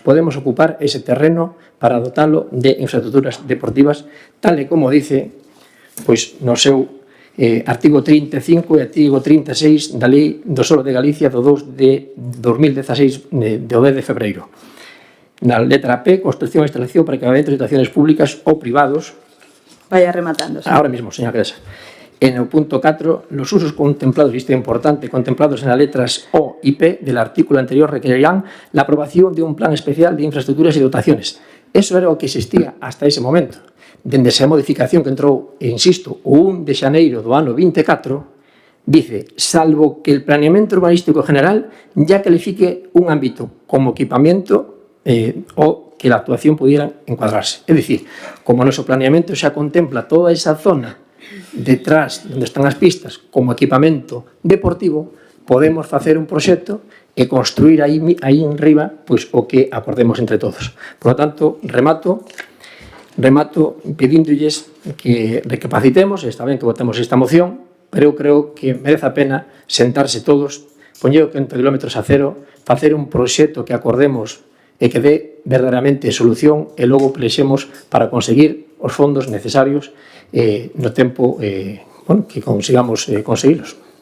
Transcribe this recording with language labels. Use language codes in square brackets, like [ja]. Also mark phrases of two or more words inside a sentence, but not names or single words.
[gl] Podemos ocupar ese terreno para dotalo de infraestructuras deportivas, tal e como dice pois, no seu artigo 35 e artigo 36 da Lei do Solo de Galicia do 2 de 2016 do 10 de febreiro. Na letra P, construcción e instalación para equipamentos de [es] estaciones públicas [gl] ou privados. [es] Vaya rematando. Sí. Ahora mismo, señora Cresa. En el punto 4, los usos contemplados, y esto es importante, contemplados en las letras O y P del artículo anterior requerirán la aprobación de un plan especial de infraestructuras y dotaciones. Eso era lo que existía hasta ese momento. [gl] Dende esa modificación que entrou, insisto, o 1 de xaneiro do ano 24, [es] dice, salvo que el planeamiento urbanístico general ya califique un ámbito como equipamiento o que la actuación pudiera encuadrarse. Es decir, como nuestro planeamiento [gl] xa contempla toda esa zona detrás onde están as pistas como equipamento deportivo, podemos facer un proxecto e construir aí en riba pois, o que acordemos entre todos. [es] Por lo tanto, [gl] remato pedíndolles que recapacitemos, está ben que votemos esta moción, pero eu creo que merece a pena sentarse todos, poñer o 100 km a cero, facer un proxecto que acordemos e que dé verdadeiramente solución e logo plexemos para conseguir os fondos necesarios no tempo que consigamos conseguirlos.